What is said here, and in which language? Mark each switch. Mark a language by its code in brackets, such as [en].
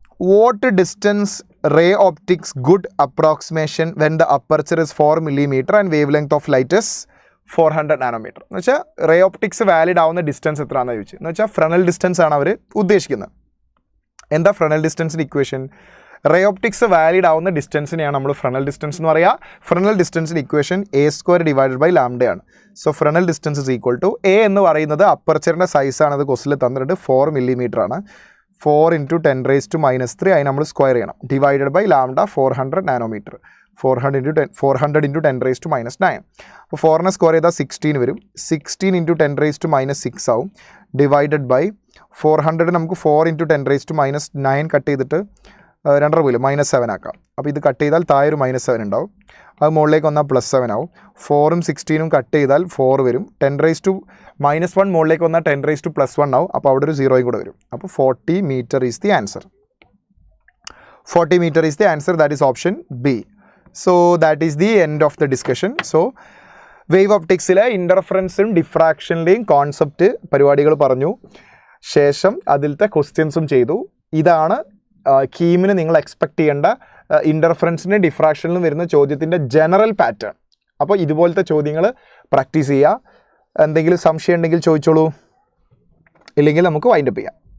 [en] What distance ray optics good approximation when the aperture is 4 mm and wavelength of light is 400 nanometer? [ml] എന്ന് വെച്ചാൽ ray optics valid ആവുന്ന distance എത്രയാണെന്ന് ചോദിച്ചു. എന്ന് വെച്ചാൽ ഫ്രണൽ ഡിസ്റ്റൻസ് ആണ് അവർ ഉദ്ദേശിക്കുന്നത്. എന്താ Fresnel ഡിസ്റ്റൻസിൻ്റെ equation? Ray optics valid ആവുന്ന ഡിസ്റ്റൻസിനെയാണ് നമ്മൾ ഫ്രണൽ ഡിസ്റ്റൻസ് എന്ന് പറയുക. Fresnel ഡിസ്റ്റൻസിൻ്റെ equation a² divided by ലാംഡയാണ്. So [en] Fresnel distance is equal to [ml] A എന്ന് പറയുന്നത് അപ്പർച്ചറിൻ്റെ സൈസാണ്. അത് ക്വസ്റ്റിൽ തന്നിട്ട് 4 mm ആണ്. 4 into 10 raised to minus 3 അതിന് നമ്മൾ സ്ക്വയർ ചെയ്യണം. Divided by lambda 400 nanometre. 400 into 10 raised to minus 9. അപ്പോൾ 4നെ സ്ക്വയർ ചെയ്താൽ 16 വരും. 16 into 10 raised to minus 6 ആവും. ഡിവൈഡഡ് ബൈ 400 നമുക്ക് 4 into 10 raised to minus 9 cut ചെയ്തിട്ട് 2 പോലും -7 ആക്കാം. അപ്പോൾ ഇത് കട്ട് ചെയ്താൽ താഴെ ഒരു -7 ഉണ്ടാവും. അത് മുകളിലേക്ക് വന്നാൽ +7 ആവും. 4ഉം 16ഉം കട്ട് ചെയ്താൽ 4 വരും. 10 raised to minus 1 മുകളിലേക്ക് വന്നാൽ 10 raised to +1 ആവും. അപ്പോൾ അവിടെ ഒരു 0 കൂടെ വരും. [en] അപ്പോൾ 40 meter is the answer. 40 meter is the answer. That is option B. So that is the end of the discussion. [ml] So wave ഒപ്റ്റിക്സിലെ ഇൻ്റർഫറൻസും ഡിഫ്രാക്ഷൻ്റെയും concept പരിപാടികൾ പറഞ്ഞു. ശേഷം അതിലത്തെ ക്വസ്റ്റ്യൻസും ചെയ്തു. ഇതാണ് കീമിന് നിങ്ങൾ എക്സ്പെക്റ്റ് ചെയ്യേണ്ട ഇൻ്റർഫറൻസിനും ഡിഫ്രാക്ഷനിലും വരുന്ന ചോദ്യത്തിൻ്റെ ജനറൽ പാറ്റേൺ. അപ്പോൾ ഇതുപോലത്തെ ചോദ്യങ്ങൾ പ്രാക്ടീസ് ചെയ്യുക. എന്തെങ്കിലും സംശയം ഉണ്ടെങ്കിൽ ചോദിച്ചോളൂ, ഇല്ലെങ്കിൽ നമുക്ക് വൈൻഡപ്പ് ചെയ്യാം.